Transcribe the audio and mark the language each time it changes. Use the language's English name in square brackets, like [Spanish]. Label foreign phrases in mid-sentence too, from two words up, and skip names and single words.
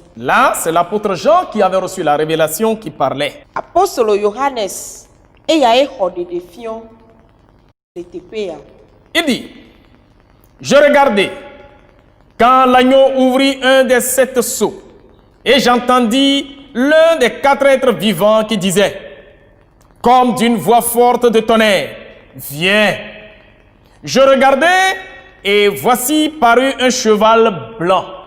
[French] Là, c'est l'apôtre Jean qui avait reçu la révélation qui parlait. [Ewe] Apostolo Yohanes eyae xɔ ɖeɖefia le teƒea. [French] Il dit, je regardais quand l'agneau ouvrit un des 7 sceaux et j'entendis l'un des 4 êtres vivants qui disait, comme d'une voix forte de tonnerre, viens. Je regardais et voici parut un cheval blanc.